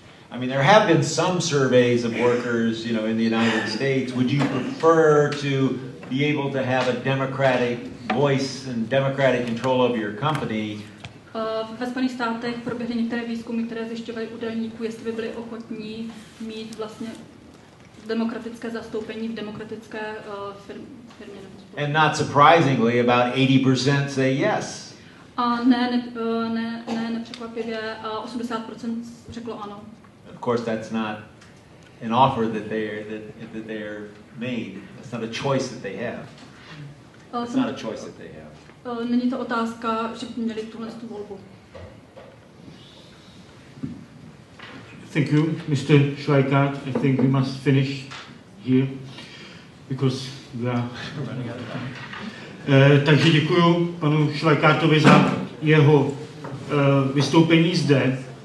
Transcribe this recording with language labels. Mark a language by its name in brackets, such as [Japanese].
[English] I mean, there have been some surveys of workers, in the United States. Would you prefer to be able to have a democratic voice and democratic control of your company? [Czech] Ve Spojených státech proběhly některé výzkumy, které zjišťovaly u dělníků, jestli by byli ochotní mít vlastně demokratické zastoupení v demokratické firmě. [English] And not surprisingly, about 80% say yes. [Czech] A nepřekvapivě 80% řeklo ano. [English] Of course, that's not an offer that they're made. It's not a choice that they have. It's not a choice that they have. [Czech] Není to otázka, že by měli tu volbu. [English] Thank you, Mr. Schweikart. I think we must finish here because we are running out of time. [Czech] Takže děkuji panu Schweikartovi za jeho vystoupení zde.